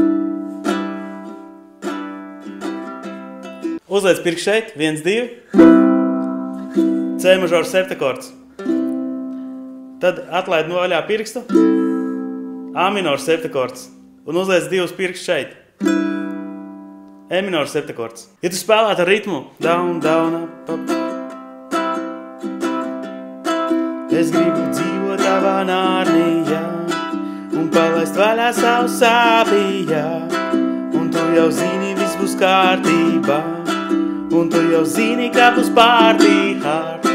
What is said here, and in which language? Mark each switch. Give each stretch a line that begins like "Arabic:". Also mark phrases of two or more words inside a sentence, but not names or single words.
Latvian: Uzliec pirkstu šeit, 1, 2, C mažor septakords. Tad atlaid no vaļā pirkstu,
English: A minor
Latvian: septakords. Un uzliec 2 pirkstu šeit,
English: E minor
Latvian: septakords. Ja tu spēlētu ar ritmu,
English: down, down, up, up.
Latvian: Es gribu dzīvot tavā Nārnijā un palaist vaļā savu sāpījā. Un tu jau zini, viss būs kārtībā. Un tu jau zini, kā būs
English: party hard.